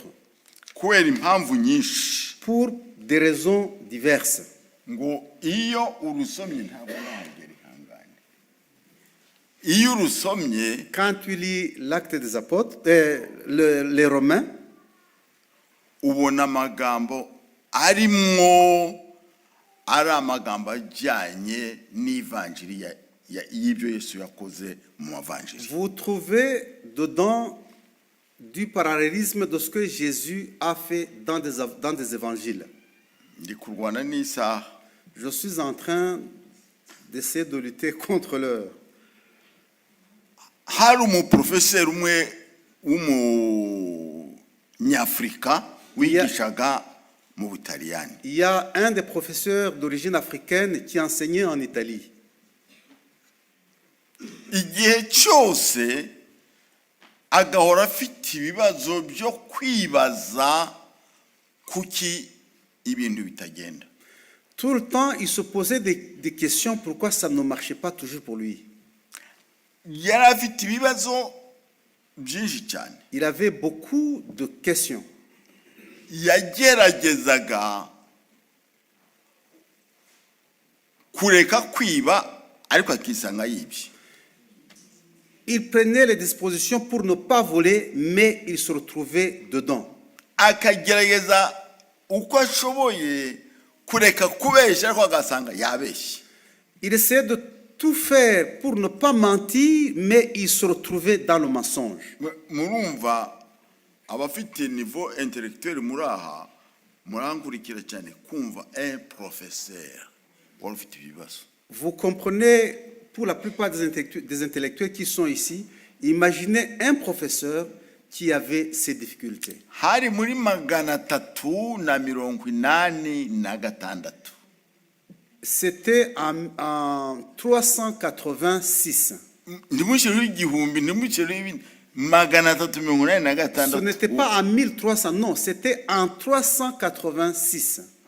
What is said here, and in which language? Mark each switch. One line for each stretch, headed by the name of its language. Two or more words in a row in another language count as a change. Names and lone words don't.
Kinyarwanda: Kubera impamvu nyinshi.
French: Pour des raisons diverses.
Kinyarwanda: Ngo iyo urusomye ntabwo nahagera ihangane. Iyo urusomye,
French: quand tu lis l'acte des apôtres, les Romains,
Kinyarwanda: ubona amagambo arimwo ari amagambo ajyanye n'ivanjiri y'ibyo Yesu yakoze mu mavanjiri.
French: Vous trouvez dedans du parallélisme de ce que Jésus a fait dans des évangiles.
Kinyarwanda: Ndi kurwana n'isaha.
French: Je suis en train d'essayer de lutter contre l'heure.
Kinyarwanda: Hari umuprofeseri umwe w'umunyafurika wigishaga mu Butaliyani.
French: Il y a un des professeurs d'origine africaine qui enseignait en Italie.
Kinyarwanda: Igihe cyose agahora afite ibibazo byo kwibaza kuki ibintu bitagenda.
French: Tout le temps, il se posait des questions pourquoi ça ne marchait pas toujours pour lui.
Kinyarwanda: Yari afite ibibazo byinshi cyane.
French: Il avait beaucoup de questions.
Kinyarwanda: yageragezaga kureka kwiba ariko akisanga yibye.
French: Il prenait les dispositions pour ne pas voler, mais il se retrouvait dedans.
Kinyarwanda: Akagerageza uko ashoboye kureka kubeshya ariko agasanga yabeshye.
French: Il essayait de tout faire pour ne pas mentir, mais il se retrouvait dans le mensonge.
Kinyarwanda: Murumva abafite
French: niveau intellectuel
Kinyarwanda: muraha murankurikira cyane kumva
French: un professeur
Kinyarwanda: wari ufite ibibazo.
French: Vous comprenez, pour la plupart des intellectuels qui sont ici, imaginez un professeur qui avait ces difficultés.
Kinyarwanda: Hari muri 386.
French: C'était en 386. Ce n'était pas en 1300, non, c'était en 386.